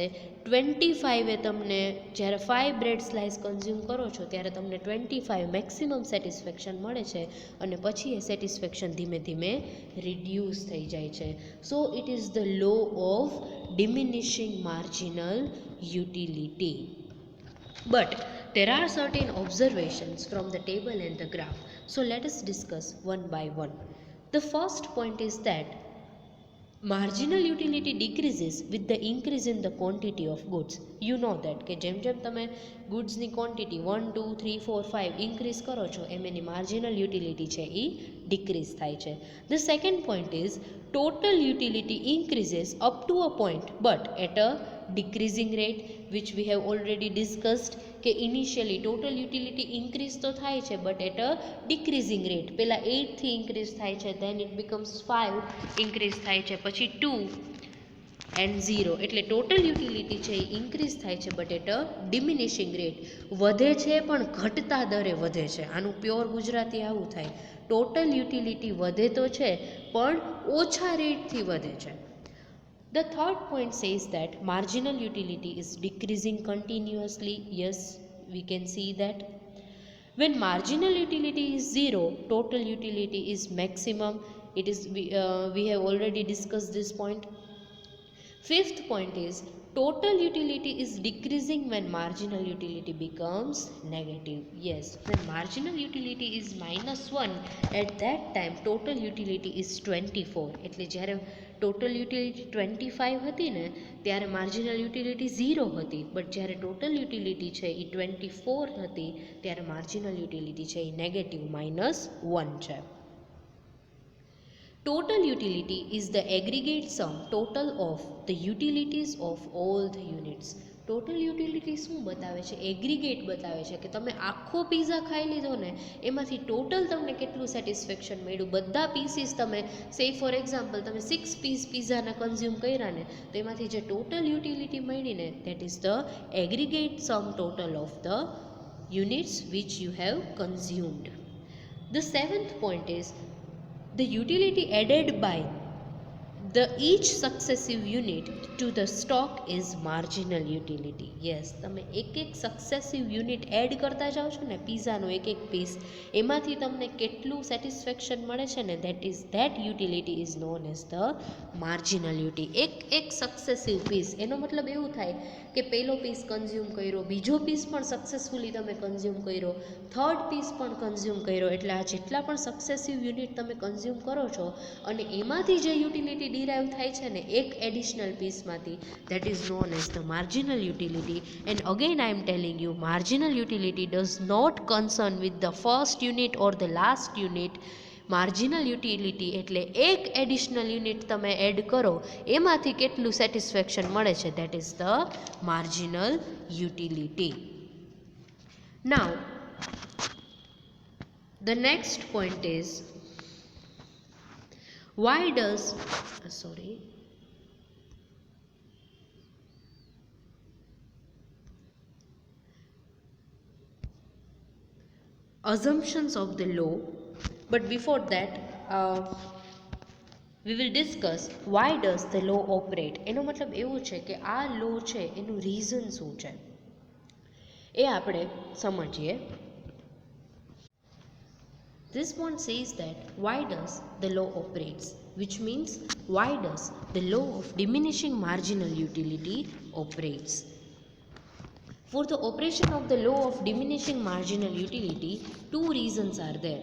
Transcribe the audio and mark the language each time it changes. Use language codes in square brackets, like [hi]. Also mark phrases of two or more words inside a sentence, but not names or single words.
[gu] 25 એ તમને જ્યારે 5 [en] bread slice [gu] કન્ઝ્યુમ કરો છો ત્યારે તમને 25 [en] maximum satisfaction [gu] મળે છે અને પછી એ સેટિસ્ફેક્શન ધીમે ધીમે રિડ્યુસ થઈ જાય છે. [en] So it is the law of diminishing marginal utility. But there are certain observations from the table and the graph. So let us discuss one by one. The first point is that marginal utility decreases with the increase in the quantity of goods. You know that [gu] કે જેમ જેમ તમે ગુડ્સની ક્વોન્ટિટી 1, 2, 3, 4, 5 ઇન્ક્રીઝ કરો છો એમ એની [en] marginal utility [gu] છે એ ડિક્રીઝ થાય છે. [en] The second point is total utility increases up to a point but at a decreasing rate, which we have already discussed [gu] કે ઇનિશિયલી ટોટલ યુટિલિટી ઇન્ક્રીઝ તો થાય છે [en] but at a decreasing rate. [gu] પહેલાં 8થી ઇન્ક્રીઝ થાય છે, [en] then it becomes [gu] 5 ઇન્ક્રીઝ થાય છે, પછી 2 and 0. એટલે [en] total utility [gu] છે એ ઇન્ક્રીઝ થાય છે [en] but at a diminishing rate. [gu] વધે છે પણ ઘટતા દરે વધે છે. આનું પ્યોર ગુજરાતી આવું થાય, [en] total utility [gu] વધે તો છે પણ ઓછા રેટથી વધે છે. [en] The third point says that marginal utility is decreasing continuously. Yes, we can see that. When marginal utility is 0, total utility is maximum. It is we have already discussed this point. Fifth point is total utility is decreasing when marginal utility becomes negative. Yes, when marginal utility is -1, at that time total utility is 24. [gu] એટલે જ્યારે [en] total utility [gu] 25 હતી ને ત્યારે [en] marginal utility [gu] 0 હતી, બટ જ્યારે [en] total utility [gu] છે એ 24 હતી ત્યારે [en] marginal utility [gu] છે એ નેગેટિવ -1 છે. [en] Total utility is the aggregate sum total of the utilities of all the units. total utility [gu] શું બતાવે છે, એગ્રીગેટ બતાવે છે કે તમે આખો પીઝા ખાઈ લીધો ને એમાંથી ટોટલ તમને કેટલું સેટિસ્ફેક્શન મળ્યું. બધા પીસીસ તમે [en] say for example [gu] તમે 6 પીસ પીઝાના કન્ઝ્યુમ કર્યા ને તો એમાંથી જે [en] total utility [gu] મળી ને [en] that is the aggregate sum total of the units which you have consumed. The seventh point is the utility added by the each successive unit to the stock is marginal utility. Yes, [gu] તમે એક એક [en] successive unit [gu] એડ કરતા જાઓ છો ને પીઝાનો એક એક પીસ, એમાંથી તમને કેટલું સેટિસ્ફેક્શન મળે છે ને [en] that utility is known as the marginal utility. [gu] એક એક [en] successive piece, [gu] એનો મતલબ એવું થાય કે પહેલો પીસ કન્ઝ્યુમ કર્યો, બીજો પીસ પણ સક્સેસફુલી તમે કન્ઝ્યુમ કર્યો, [en] third piece [gu] પણ કન્ઝ્યુમ કર્યો, એટલે આ જેટલા પણ [en] successive unit [gu] તમે કન્ઝ્યુમ કરો છો અને એમાંથી જે યુટિલિટી ડિરાઈવ થાય છે ને એક [en] additional pieceમાંથી, that is known as the marginal utility. And again I am telling you, marginal utility does not concern with the first unit or the last unit. [gu] માર્જિનલ યુટિલિટી એટલે એક [en] additional unit [gu] તમે એડ કરો એમાંથી કેટલું સેટિસ્ફેક્શન મળે છે, [en] that is the marginal utility. now the next point is why does assumptions of the law. But before that we will discuss why does the law operate. [gu] એનો મતલબ એવું છે કે આ લો છે એનું રીઝન શું છે એ આપણે સમજીએ. [en] This one says that why does the law operates, which means why does the law of diminishing marginal utility operates. For the operation of the law of diminishing marginal utility, two reasons are there.